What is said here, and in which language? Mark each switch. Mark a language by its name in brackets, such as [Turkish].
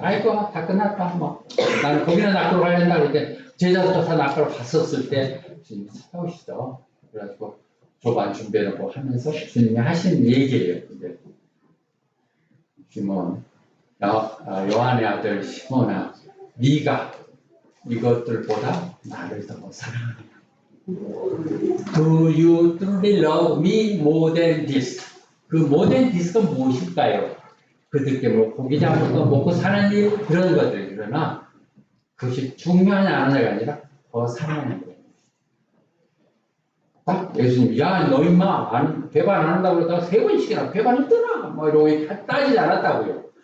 [Korean] 아이고 다 끝났다. 뭐 나는 거기나 낚으러 가려다 그랬는데 제자들도 다 낚으러 갔었을 때 주님이 찾아오시죠. 그래가지고 조반 준비해놓고 하면서 주님이 하신 얘기예요. 근데 시몬 요한의 아들 시몬아 네가 이것들보다 나를 더 사랑하느냐? [English] Do you truly love me more than this? [Korean] 그 [English] more than this [Korean] 가 무엇일까요? 그들께 뭐 고기 잡는 거 먹고 사는 일 그런 것들. 그러나 그것이 중요하냐 안 하냐가 아니라 더 사랑하는 거예요. 딱 예수님 야 너 임마 배반 안 한다고 그러다가 3번씩이나 배반했더라 뭐 이러고 따지지 않았다고요.